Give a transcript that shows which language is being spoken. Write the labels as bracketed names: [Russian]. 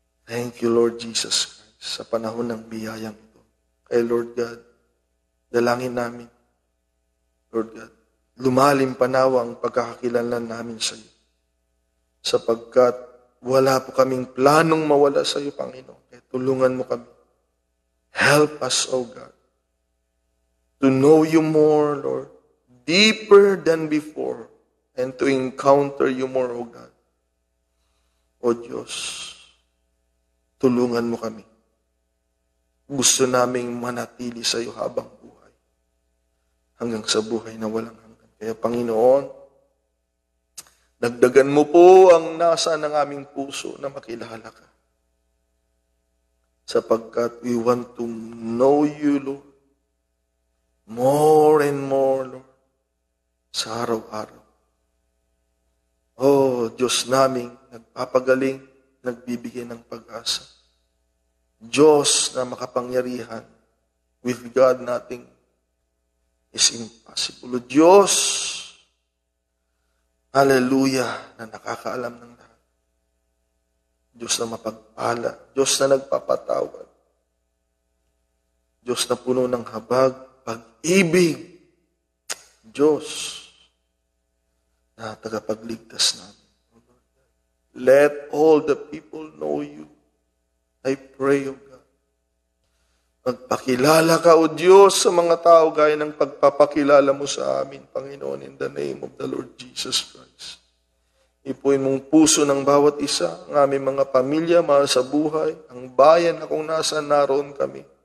[English] Thank you, Lord Jesus Christ, [Filipino] sa panahon ng biyayang ito. Kaya, Lord God, dalangin namin, Lord God, lumalim pa nawa ang pagkakakilanlan namin sa iyo. Sapagkat wala po kaming planong mawala sa iyo, Panginoon. Kaya tulungan mo kami. [English] Help us, oh God, to know you more, Lord, deeper than before, and to encounter you more, O God. [Filipino] O Diyos, tulungan mo kami. Gusto naming manatili sa iyo habang buhay, hanggang sa buhay na walang hanggan. Kaya Panginoon, dagdagan mo po ang nasa ng aming puso na makilala ka. Sapagkat [English] we want to know you, Lord, more and more, Lord, [Filipino] sa araw-araw. Oh, Diyos naming nagpapagaling, nagbibigay ng pag-asa. Diyos na makapangyarihan. [English] With God, nothing is impossible. [Filipino] Diyos, hallelujah, na nakakaalam ng lahat. Diyos na mapagpala. Diyos na nagpapatawad. Diyos na puno ng habag, pag-ibig. Diyos na tagapagligtas namin. [English] Let all the people know you. I pray, O God. [Filipino] Magpakilala ka, O Diyos, sa mga tao gaya ng pagpapakilala mo sa amin, Panginoon, [English] in the name of the Lord Jesus Christ. [Filipino] Ipuin mong puso ng bawat isa, ang aming mga pamilya, mahal sa buhay, ang bayan na kung nasaan naroon kami.